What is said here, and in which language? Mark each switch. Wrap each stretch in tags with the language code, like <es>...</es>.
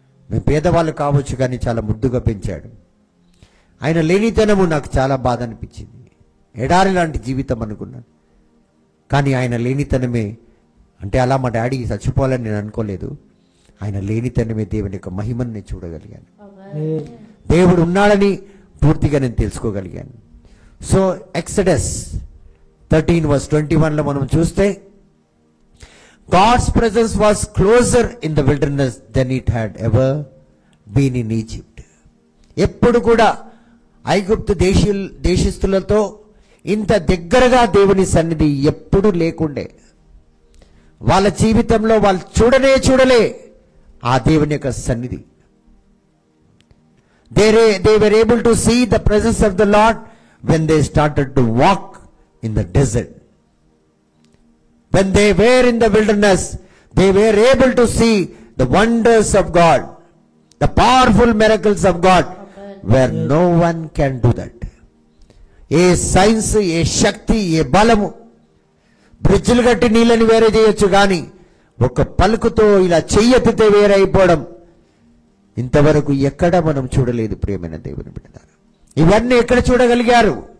<te>మేము పేదవాళ్ళు కావచ్చు కానీ చాలా ముద్దుగా పెంచాడు. ఆయన లేనితనము నాకు చాలా బాధ అనిపించింది. ఎడారి లాంటి జీవితం అనుకున్నాను. కానీ ఆయన లేనితనమే, అంటే అలా మా డాడీ చచ్చిపోవాలని నేను అనుకోలేదు. ఆయన లేనితనమే దేవుని యొక్క మహిమను నేను చూడగలిగాను.</te> <en>Amen.</en> <te>దేవుడు ఉన్నాడని పూర్తిగా నేను తెలుసుకోగలిగాను.</te> <en>So Exodus 13:21 మనం చూస్తే, God's presence was closer in the wilderness than it had ever been in Egypt.</en> <te>ఎప్పుడు కూడా ఐగుప్తు దేశస్థులతో ఇంత దగ్గరగా దేవుని సన్నిధి ఎప్పుడు లేకుండే. వాళ్ళ జీవితంలో వాళ్ళు చూడలే ఆ దేవుని యొక్క సన్నిధి.</te> <en>They were able to see the presence of the Lord when they started to walk in the desert. When they were in the wilderness, they were able to see the wonders of God, the powerful miracles of God, where no one can do that.</en> <te>ఏ science, ఏ శక్తి, ఏ బలము, బ్రిడ్జిలు కట్టి నీళ్ళని వేరే చేయొచ్చు కానీ ఒక పలుకుతో ఇలా చెయ్యెత్తితే వేరైపోవడం ఇంతవరకు ఎక్కడ మనం చూడలేదు. ప్రియమైన దేవుని బిడ్డలారా, ఇవన్నీ ఎక్కడ చూడగలిగారు?</te>